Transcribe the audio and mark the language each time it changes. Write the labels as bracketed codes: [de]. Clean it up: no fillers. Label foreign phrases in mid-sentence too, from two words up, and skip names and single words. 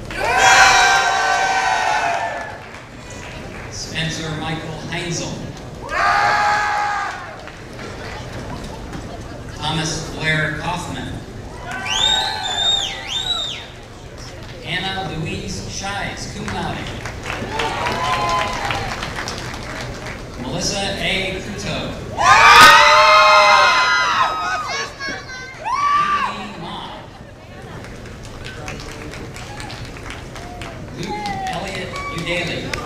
[en] Spencer Michael Heinzel. Thomas Blair Kaufman. Anna Louise Shies, [la] cum laude. [en] Melissa A. Kuto. Lee Ma. Luke Elliott Udaley.